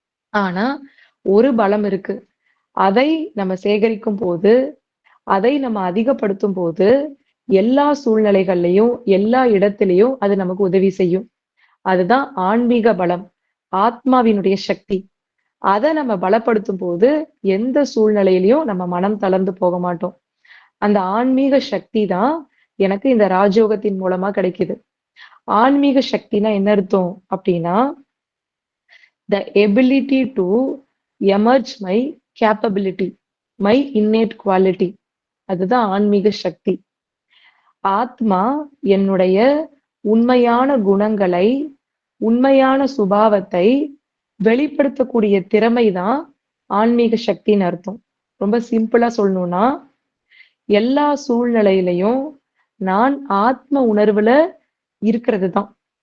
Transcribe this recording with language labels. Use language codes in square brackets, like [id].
[ta] ஆனா, ஒரு பலம் இருக்கு. அதை நம்ம சேகரிக்கும்போது, அதை நம்ம அதிகப்படுத்தும்போது, எல்லா சூழ்நிலைகள்லயும், எல்லா இடத்திலயும் அது நமக்கு உதவி செய்யும். அதுதான் ஆன்மீக பலம். ஆத்மாவினுடைய சக்தி. அத நம்ம பலப்படுத்தும்போது, எந்த சூழ்நிலையிலயும் நம்ம மனம் தளர்ந்து போக மாட்டோம். அந்த ஆன்மீக சக்தி தான் எனக்கு இந்த ராஜயோகத்தின் மூலமா கிடைக்குது. ஆன்மீக சக்தினா என்ன அர்த்தம் அப்படின்னா, [en] the ability to emerge my capability, my innate quality. [ta] அதுதான் ஆன்மீக சக்தி. ஆத்மா என்னுடைய உண்மையான குணங்களை, உண்மையான சுபாவத்தை வெளிப்படுத்தக்கூடிய திறமைதான் ஆன்மீக சக்தின்னு அர்த்தம். ரொம்ப சிம்பிளா சொல்லணும்னா, எல்லா சூழ்நிலையிலையும் நான் ஆத்ம உணர்வுல இருக்கிறது தான்.